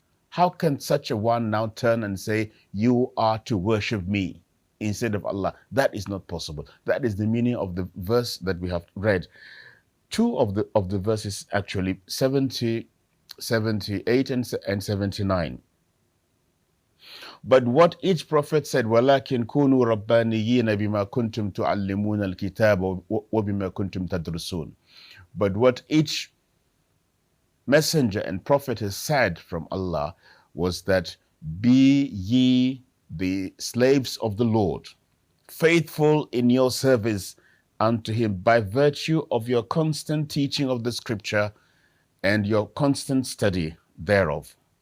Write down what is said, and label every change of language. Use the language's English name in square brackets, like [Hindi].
[English] How can such a one now turn and say, you are to worship me instead of Allah? That is not possible. That is the meaning of the verse that we have read. Two of the verses, actually 70, 78, and 79. But what each prophet said, [Arabic] وَلَكِنْ كُونُوا رَبَّانِيِّينَ بِمَا كُنْتُمْ تُعَلِّمُونَ الْكِتَابَ وَبِمَا كُنْتُمْ تَدْرُسُونَ. [English] But what each messenger and prophet has said from Allah was that, be ye the slaves of the Lord, faithful in your service unto him by virtue of your constant teaching of the scripture and your constant study thereof.